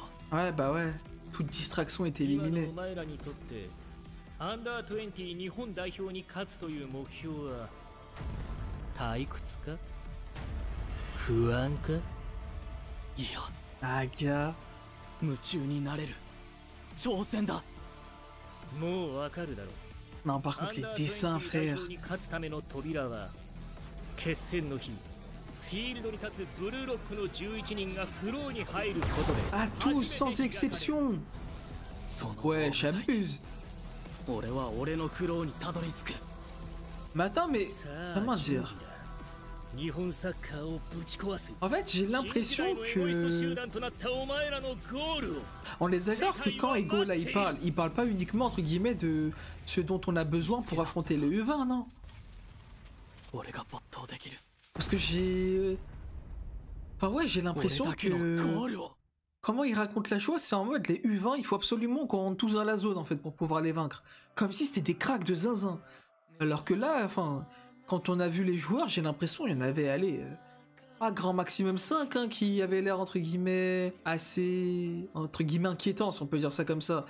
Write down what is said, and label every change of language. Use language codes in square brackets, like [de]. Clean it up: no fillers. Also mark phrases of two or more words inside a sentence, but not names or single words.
[fr] Ouais, bah ouais. Toute distraction était [ja] 今の [fr] éliminée. [ja] お前らにとってアンダー20日本代表に勝つという目標は退屈か不安か。いや [fr] Ah, gars. [ja] 夢中になれる挑戦だ。もうわかるだろう。 [fr] Non, par [ja] ア [fr] contre, [ja] ン [fr] les [ja] ダー [fr] dessins, [ja] 20代 [fr] frère. [ja] 表に勝つための扉は決戦の日フィールドに立つブルーロックの11人がフローに入ることで [fr] Ah, tous, sans exception. [ja] その [fr] Ouais, j'abuse. [ja] 俺は俺のフローにたどり着く。 [fr] Mais attends, mais [ja] さあ [fr] comment [ja] 準 [fr] dire? [ja] 備だ。日本サッカーをぶち壊す [fr] En fait, j'ai [ja] 新時 [fr] l'impression [ja] 代のエゴイスト集 [fr] que [ja] 団となったお前らのゴールを [fr] on est d'accord que quand Ego là il parle pas uniquement entre guillemets de ce dont on a besoin pour affronter le U20, non? [ja] 俺が没頭できる。 [fr] Parce que j'ai, enfin ouais, j'ai [ja] 俺 [fr] l'impression [ja] だけのゴー [fr] que [ja] ルを。 [fr] comment il raconte la chose, c'est en mode les U20, il faut absolument qu'on rentre tous dans la zone en fait pour pouvoir les vaincre. Comme si c'était des cracks de zinzin. Alors que là, enfin, quand on a vu les joueurs, j'ai l'impression il y en avait, allez, pas grand maximum 5 hein, qui avaient l'air entre guillemets assez, entre guillemets inquiétants si on peut dire ça comme ça.